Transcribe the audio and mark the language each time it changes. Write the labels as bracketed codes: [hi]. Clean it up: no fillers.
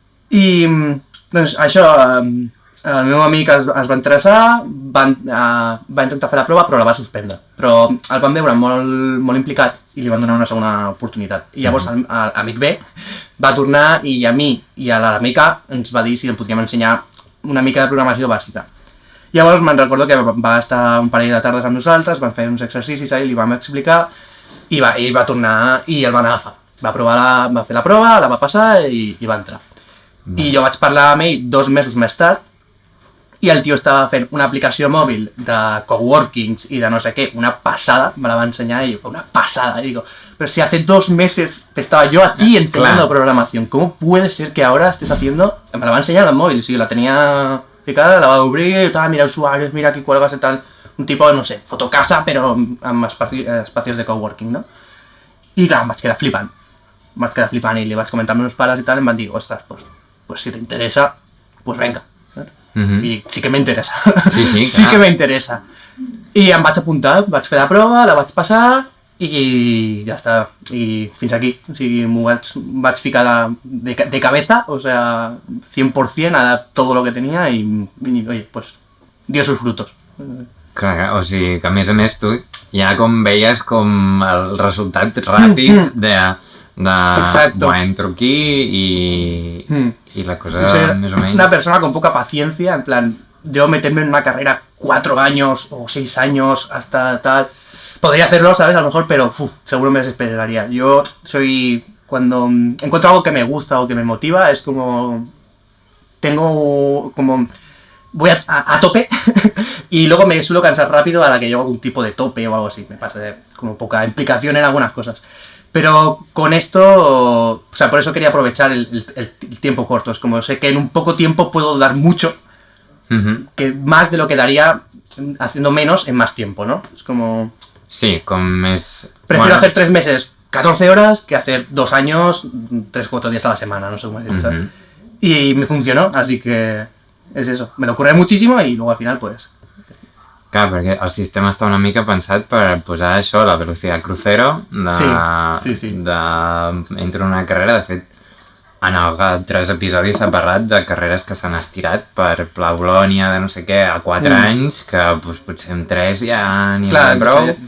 [ca] I doncs això, el meu amic es va interessar, va intentar fer la prova però la va suspendre, però el van veure molt implicat i li van donar una segona oportunitat, i llavors l'amic B va tornar i a mi i a l'amic A ens va dir si el podríem ensenyar una mica de programació bàsica. Llavors me'n recordo que va estar un parell de tardes amb nosaltres, van fer uns exercicis i li vam explicar i va tornar i el van agafar, va fer la prova, la va passar i va entrar. I jo vaig parlar amb ell 2 mesos més tard [es] y el tío estaba haciendo una aplicación móvil de coworkings y de no sé qué, una pasada, me la va a enseñar y yo, una pasada, y digo, pero si hace 2 meses te estaba yo a ti enseñando programación, ¿cómo puede ser que ahora estés haciendo? Me la va a enseñar al móvil, sí, la tenía picada, la va a abrir, mira usuarios, mira aquí cuelgas y tal, un tipo de, no sé, fotocasa, pero amb espacios de coworking, no? [ca] I clar, em vaig quedar flipant i li vaig comentar amb meus pares i tal, em van dir, ostres, pues si t'interessa, pues venga. I sí que m'interessa. Sí, sí que m'interessa. I em vaig apuntar, vaig fer la prova, la vaig passar i ja està. I fins aquí. O sigui, m'ho vaig ficar [es] de cabeza, o sea, 100% a dar todo lo que tenía y oye, pues dio sus frutos. [ca] Clar, o sigui, que a més tu ja com veies com el resultat ràpid de entro aquí [es] y la cosa, o sea, más o menos. Una persona con poca paciencia, en plan, yo meterme en una carrera 4 años o 6 años hasta tal, podría hacerlo, ¿sabes? A lo mejor, pero seguro me desesperaría. Yo soy, cuando encuentro algo que me gusta o que me motiva, es como, voy a tope y luego me suelo cansar rápido a la que llevo algún tipo de tope o algo así, me pasa de como poca implicación en algunas cosas. Pero con esto, o sea, por eso quería aprovechar el tiempo corto. Es como sé que en un poco tiempo puedo dar mucho, que más de lo que daría haciendo menos en más tiempo, ¿no? Es como... Sí, con mes... Prefiero hacer 3 meses, 14 horas, que hacer 2 años, 3-4 días a la semana, no sé cómo decirlo, ¿sabes? Y me funcionó, así que es eso. Me lo curré muchísimo y luego al final, pues... [ca] Clar, perquè el sistema està una mica pensat per posar això, la velocitat crucero entre una carrera. De fet, en els 3 episodis s'ha parlat de carreres que s'han estirat per Pla Bolònia de no sé què a 4 anys, que doncs, potser en 3 ja n'hi ha prou.